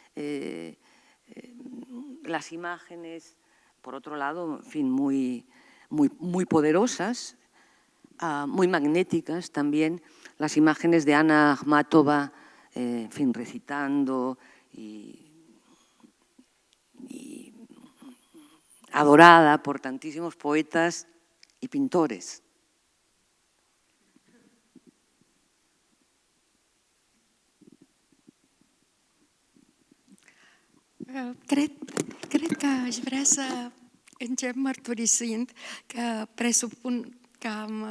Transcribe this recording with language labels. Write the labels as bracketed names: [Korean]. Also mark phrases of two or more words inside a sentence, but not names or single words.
[Spanish] las imágenes, por otro lado, en fin, muy poderosas, muy magnéticas también, las imágenes de Ana Akhmatova, en fin, recitando y adorada por tantísimos poetas y pintores. [Romanian] Cred că aș vrea să încep mărturisind că presupun că am